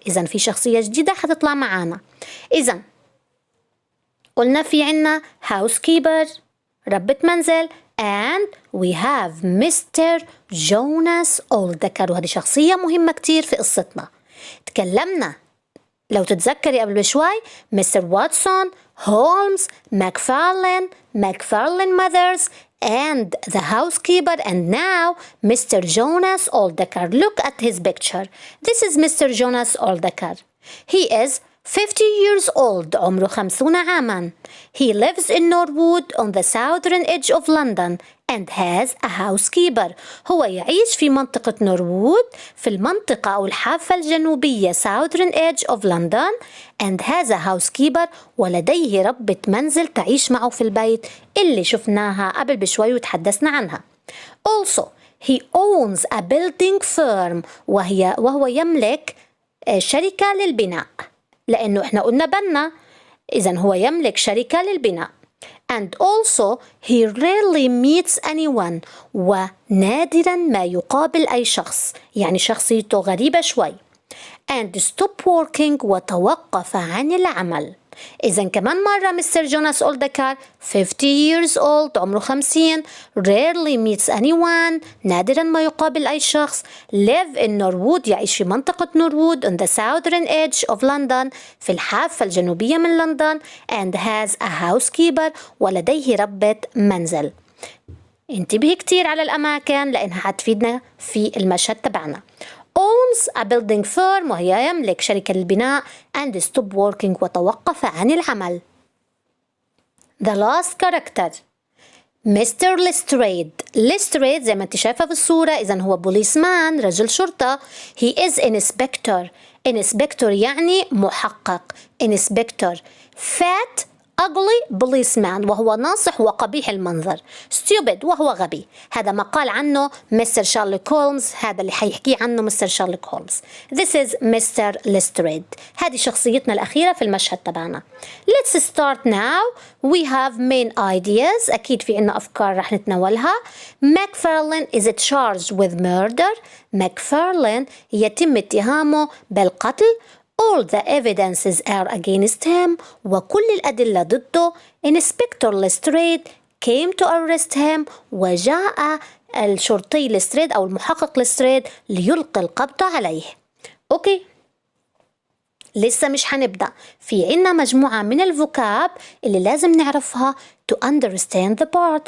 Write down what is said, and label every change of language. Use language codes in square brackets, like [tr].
[ar] إذن في شخصية جديدة هتطلع معانا. إذن قلنا في عنا housekeeper ربة منزل [en] and we have Mr. [ar] Jonas Oldacre وهذه شخصية مهمة كتير في قصتنا. تكلمنا لو تتذكري قبل بشوي Mr. [en] Watson, Holmes, McFarlane mothers and the housekeeper and now Mr. Jonas Oldacre. Look at his picture. This is Mr. Jonas Oldacre. He is 50 years old [ar] عمره 50 عاماً. [en] He lives in Norwood on the southern edge of London and has a housekeeper. [ar] هو يعيش في منطقة نوروود في المنطقة أو الحافة الجنوبية [en] southern edge of London and has a housekeeper [ar] ولديه ربة منزل تعيش معه في البيت اللي شفناها قبل بشوي وتحدثنا عنها. [en] Also he owns a building firm [ar] وهو يملك شركة للبناء لأنه إحنا قلنا بنا إذن هو يملك شركة للبناء. [en] And also he rarely meets anyone [ar] ونادرا ما يقابل أي شخص يعني شخصيته غريبة شوي. [en] And stop working [ar] وتوقف عن العمل. إذن كمان مرة مستر جوناس أولدكار [en] 50 years old [ar] عمره 50 [en] rarely meets anyone [ar] نادرا ما يقابل أي شخص [en] live in Norwood [ar] يعيش في منطقة نوروود [en] on the southern edge of London [ar] في الحافة الجنوبية من لندن [en] and has a housekeeper [ar] ولديه ربة منزل. انتبهي كتير على الأماكن لأنها هتفيدنا في المشهد تبعنا. [en] owns a building firm [ar] وهي يملك شركة للبناء [en] and stop working [ar] وتوقف عن العمل. [en] The last character Mr. [ar] Lestrade زي ما انت شايفة في الصورة إذن هو بوليسمان رجل شرطة. [en] He is inspector [ar] يعني محقق. [en] Inspector fat ugly policeman [ar] وهو ناصح وقبيح المنظر. stupid وهو غبي. هذا ما قال عنه مستر شارلوك هولمز. هذا اللي حيحكي عنه مستر شارلوك هولمز. [en] This is Mr. Lestrade. [ar] هذه شخصيتنا الأخيرة في المشهد تبعنا. [en] Let's start now. We have main ideas. [ar] أكيد في عنا أفكار رح نتناولها. [en] McFarlane is charged with murder. [ar] McFarlane يتم اتهامه بالقتل. [en] All the evidences are against him [ar] وكل الأدلة ضده. [en] Inspector Lestrade came to arrest him [ar] وجاء الشرطي لستريد أو المحقق لستريد ليلقي القبض عليه. أوكي لسه مش هنبدأ. في عنا مجموعة من الفوكاب اللي لازم نعرفها [en] to understand the part.